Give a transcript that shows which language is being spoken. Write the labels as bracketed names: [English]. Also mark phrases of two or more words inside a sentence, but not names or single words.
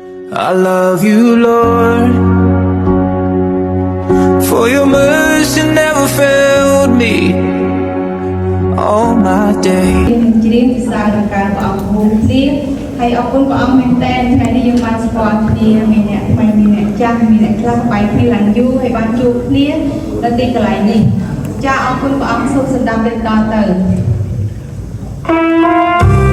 [English] I love you, Lord, for your mercy never failed me all my days. [Khmer] ជ្រាបពីសារនៃការព្រះអង្គហូបគ្នាហើយអរគុណព្រះអង្គមែនតើថ្ងៃនេះយើងបានស្គាល់គ្នាមានអ្នកថ្មីមានអ្នកចាស់មានអ្នកខ្លះបាយគ្នាឡើងយូរហើយបានជួបគ្នានៅទីកន្លែងនេះចាអរគុណព្រះអង្គសូមសម្ដាប់បន្តទៅ